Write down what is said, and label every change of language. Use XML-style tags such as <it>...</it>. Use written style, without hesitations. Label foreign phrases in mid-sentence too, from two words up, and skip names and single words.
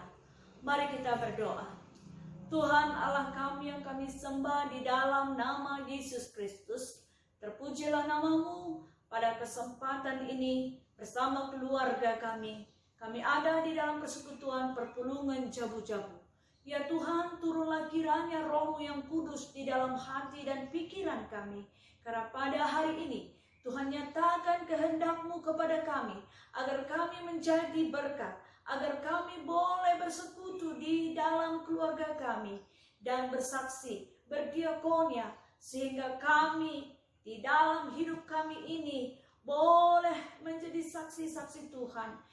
<id>Mari kita berdoa. Tuhan Allah kami yang kami sembah di dalam nama Yesus Kristus, terpujilah namamu pada kesempatan ini bersama keluarga kami. Kami ada di dalam persekutuan</id> <btx>perpulungan jabu-jabu.</btx> <id>Ya Tuhan, turunlah kiranya Roh-Mu yang kudus di dalam hati dan pikiran kami. Karena pada hari ini, Tuhan nyatakan kehendak-Mu kepada kami, agar kami menjadi berkat, agar kami boleh bersekutu di dalam keluarga kami, dan bersaksi, berdiakonia, sehingga kami di dalam hidup kami ini boleh menjadi saksi-saksi Tuhan.</id>